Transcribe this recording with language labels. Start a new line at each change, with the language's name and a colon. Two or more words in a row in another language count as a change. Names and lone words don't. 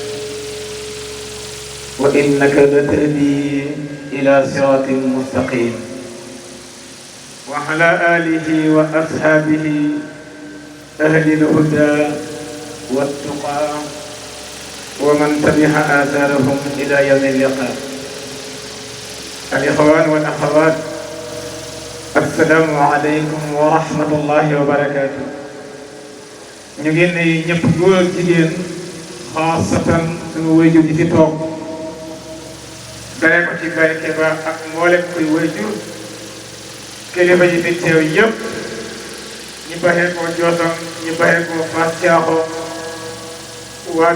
Arabic: وإنك لتهدي إلى صراط مستقيم وعلى آله وأصحابه أهل الهدى والتقى ومن تبع آثارهم إلى يوم اللقاء. الإخوان والأخوات، السلام عليكم ورحمة الله وبركاته.
Wolof: ñu ngi nuyu ñëpp góor ak jigéen xaasatan suñu waajur yi fi toog daree ko ci barke ba ak mboolem koy waajur kilifa yi fi teew yëpp ñu baxee ko Jootam ñu baxee ko Fass Thiakho waa